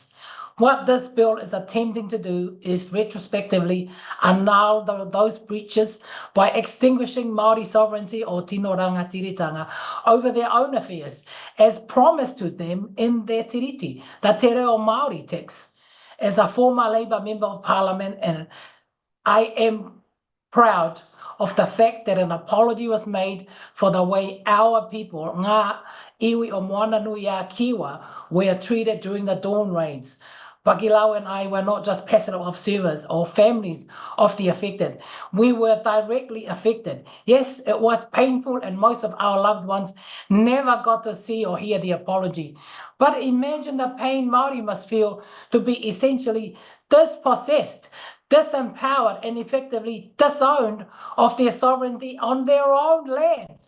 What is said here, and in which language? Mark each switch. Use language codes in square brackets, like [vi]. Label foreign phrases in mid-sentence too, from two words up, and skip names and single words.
[en] What this bill is attempting to do is retrospectively annul those breaches by extinguishing Māori sovereignty or [mi] tino rangatiritanga [en] over their own affairs, as promised to them in their tiriti, the [mi] Te Reo Māori [en] text. As a former Labour Member of Parliament, and I am proud of the fact that an apology was made for the way our people, [mi] ngā iwi o moana nui a Kiwa, [en] were treated during the Dawn Raids. Pakilau and I were not just passive observers or families of the affected. We were directly affected. Yes, it was painful, and most of our loved ones never got to see or hear the apology. But imagine the pain Māori must feel to be essentially dispossessed, disempowered, and effectively disowned of their sovereignty on their own lands.